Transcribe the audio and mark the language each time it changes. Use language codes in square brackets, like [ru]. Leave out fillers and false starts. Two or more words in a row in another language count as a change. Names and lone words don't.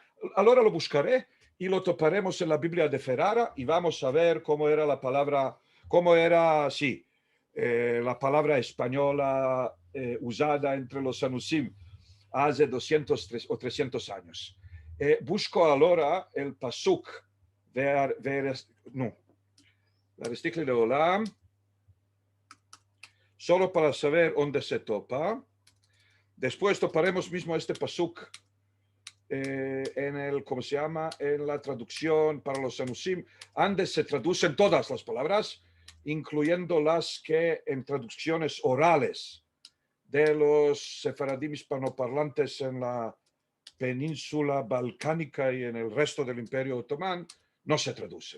[es] Ahora lo buscaré y lo toparemos en la Biblia de Ferrara y vamos a ver cómo era la palabra, la palabra española usada entre los Anusim hace 200 o 300 años. Busco ahora el pasuk, [he] Ve'arestigli leolam, [es] solo para saber dónde se topa. Después toparemos mismo este pasuk ¿cómo se llama? En la traducción para los Anusim. Antes se traducen todas las palabras, incluyendo las que en traducciones orales de los sefaradim hispanoparlantes en la península balcánica y en el resto del Imperio Otomán, no se traducen.